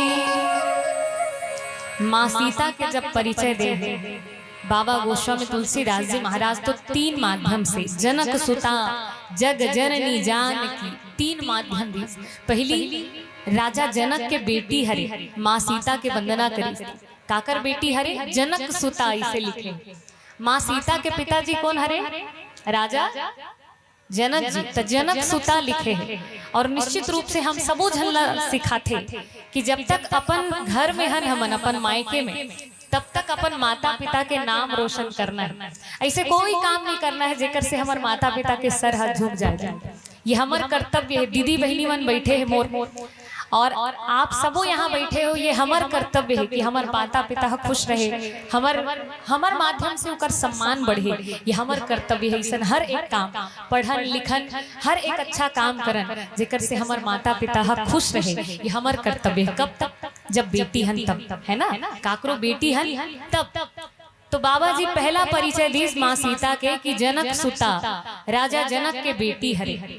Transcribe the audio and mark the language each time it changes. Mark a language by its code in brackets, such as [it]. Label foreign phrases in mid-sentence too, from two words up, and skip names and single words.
[hne] माँ सीता के जब परिचय दे बाबा गोस्वामी तुलसीदास जी महाराज तो तीन माध्यम से, जनक सुता जग जननी जानकी, तीन माध्यम दी। पहली राजा जनक के बेटी हरे माँ सीता के वंदना करी। काकर बेटी हरे? जनक सुता, इसे लिखे। माँ सीता के पिताजी कौन हरे? राजा जनक जी। तो जनक सुता लिखे है। और निश्चित रूप से हम सबो झल्ला सिखाते कि जब तक अपन घर में हन, हमन अपन मायके में, तब तक अपन माता पिता के नाम रोशन करना है। ऐसे कोई काम नहीं करना है जेकर से हमारे माता पिता के सर हाथ झुक जाए। ये हमार कर्तव्य है। दीदी बहनी मन बैठे हैं मोर, और आप सबो यहाँ बैठे हो, ये हमार कर्तव्य है कि हमार माता पिता खुश रहे, हमार माध्यम से उनका सम्मान बढ़े। ये हमार कर्तव्य है। ऐसा हर एक काम, पढ़न लिखन, हर एक अच्छा काम करन जेकर से हमार माता पिता खुश रहे, ये हमार कर्तव्य है। कब तक? जब बेटी हन तब, है ना। काकरो बेटी हन तब। तो बाबा जी पहला परिचय दीस माँ सीता के कि जनक सुता, राजा जनक के बेटी हरे।